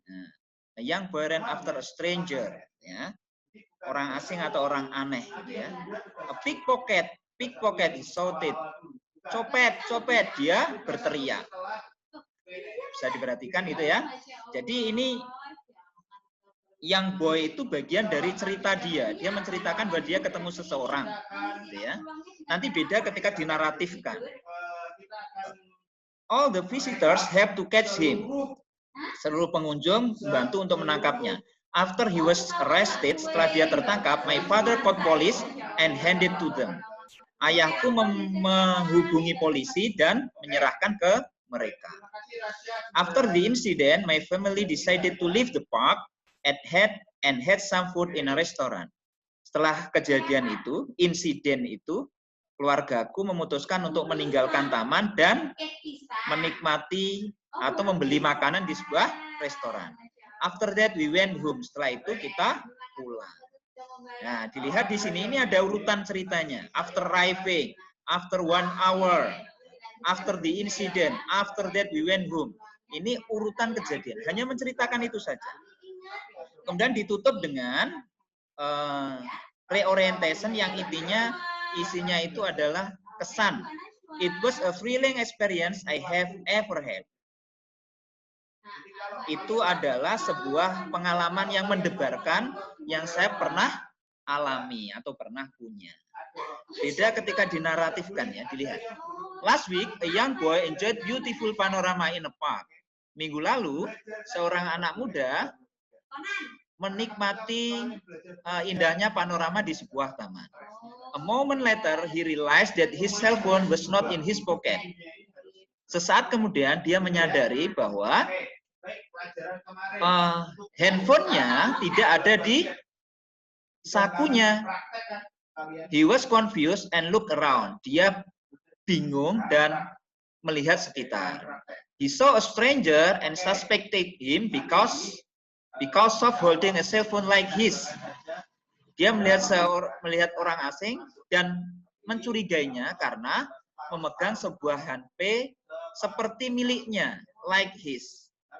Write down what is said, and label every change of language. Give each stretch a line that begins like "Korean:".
English: Nah, a young boy ran after a stranger. Ya.
Indonesian: Orang asing atau orang aneh. Gitu ya.
English: A pickpocket he shouted.
Indonesian: Copet, dia berteriak. Bisa diperhatikan itu ya. Jadi ini yang boy itu bagian dari cerita dia. Dia menceritakan bahwa dia ketemu seseorang. Gitu ya. Nanti beda ketika dinaratifkan.
English: All the visitors have to catch him.
Indonesian: Seluruh pengunjung membantu untuk menangkapnya.
English: After he was arrested,
Indonesian: setelah dia tertangkap,
English: my father called police and handed to them.
Indonesian: Ayahku menghubungi polisi dan menyerahkan ke mereka.
English: After the incident, my family decided to leave the park and had some food in a restaurant.
Indonesian: Setelah kejadian itu, insiden itu, keluargaku memutuskan untuk meninggalkan taman dan menikmati atau membeli makanan di sebuah restoran.
English: After that we went home.
Indonesian: Setelah itu kita pulang. Nah, dilihat di sini ini ada urutan ceritanya.
English: After arriving, after 1 hour, after the incident, after that we went home.
Indonesian: Ini urutan kejadian. Hanya menceritakan itu saja. Kemudian ditutup dengan reorientation yang isinya itu adalah kesan.
English: It was a thrilling experience I have ever had.
Indonesian: Itu adalah sebuah pengalaman yang mendebarkan yang saya pernah alami atau pernah punya. Beda ketika dinaratifkan ya, dilihat.
English: Last week, a young boy enjoyed beautiful panorama in a park.
Indonesian: Minggu lalu, seorang anak muda menikmati indahnya panorama di sebuah taman.
English: A moment later, he realized that his cell phone was not in his pocket.
Indonesian: Sesaat kemudian, dia menyadari bahwa handphonenya tidak ada di sakunya.
English: He was confused and looked around.
Indonesian: Dia bingung dan melihat sekitar.
English: He saw a stranger and suspected him because of holding a cell phone like his.
Indonesian: Dia melihat orang asing dan mencurigainya karena memegang sebuah HP seperti miliknya,
English: like his.